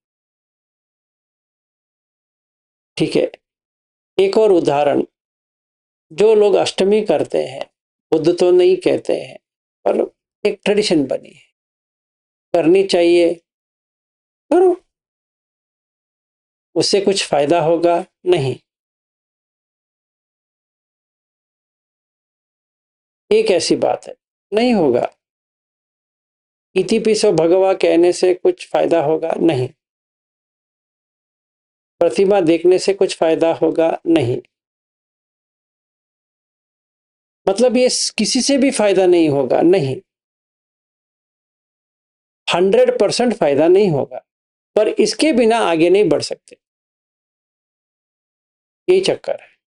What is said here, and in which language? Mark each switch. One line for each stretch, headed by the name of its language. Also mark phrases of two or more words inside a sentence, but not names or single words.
Hindi: ठीक है, एक और उदाहरण, जो लोग अष्टमी करते हैं, बुद्ध तो नहीं कहते हैं पर एक ट्रेडिशन बनी है, करनी चाहिए, करो, उससे कुछ फायदा होगा नहीं। एक ऐसी बात है, नहीं होगा।
Pali: इति पिसो भगवा
Hindi: कहने से कुछ फायदा होगा नहीं, प्रतिमा देखने से कुछ फायदा होगा नहीं, मतलब ये किसी से भी फायदा नहीं होगा नहीं, 100% फायदा नहीं होगा, पर इसके बिना आगे नहीं बढ़ सकते, यही चक्कर है।